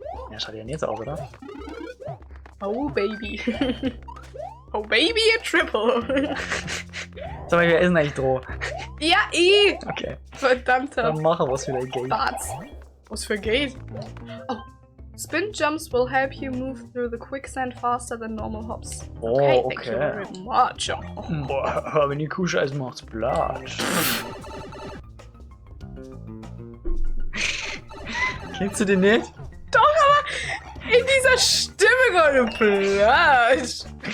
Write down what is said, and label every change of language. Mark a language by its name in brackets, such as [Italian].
[German] Ja, schaut ja nicht so aus, oder? [English] Oh, Baby. Oh, Baby, a Triple. [German] Sag mal, wer ist denn eigentlich Droh? Ja, eh. Okay. Verdammter Dann machen wir was für dein Game. Darts. Was für Gate? Oh. [English] Spin jumps will help you move through the quicksand faster than normal hops. Oh, Thank you very okay. much. Oh. [German] Boah, wenn die Kuhscheiße macht's Platsch. Kennst du den nicht? Doch, aber in dieser Stimme gerade Platsch.